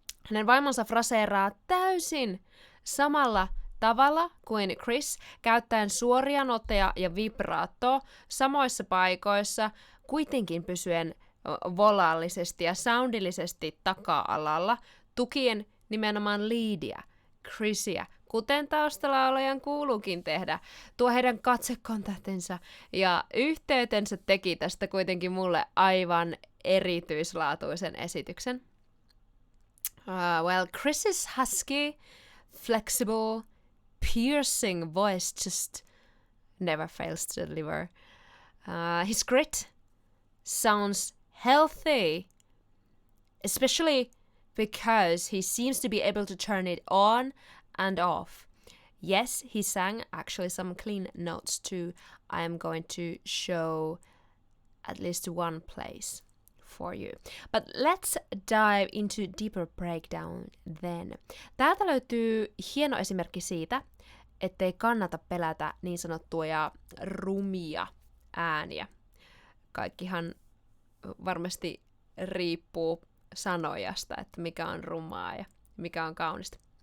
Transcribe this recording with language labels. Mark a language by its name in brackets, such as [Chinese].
[Finnish] Hänen vaimonsa fraseeraa täysin samalla tavalla kuin Chris, käyttäen suoria noteja ja vibraattoa samoissa paikoissa, kuitenkin pysyen volaalisesti ja soundillisesti taka-alalla, tukien nimenomaan leadia, Chrisiä, kuten taustalaulajan kuuluukin tehdä. Tuo heidän katsekontaktinsa ja yhteytensä teki tästä kuitenkin mulle aivan erityislaatuisen esityksen. [English] Well, Chris's husky, flexible, piercing voice just never fails to deliver. His grit sounds healthy, especially because he seems to be able to turn it on and off. Yes, he sang actually some clean notes too. I am going to show at least one place for you. But let's dive into deeper breakdown then. [Finnish] Täältä löytyy hieno esimerkki siitä, ettei kannata pelätä niin sanottuja rumia ääniä. Kaikkihan varmasti riippuu sanojasta, että mikä on rumaa ja mikä on kaunista.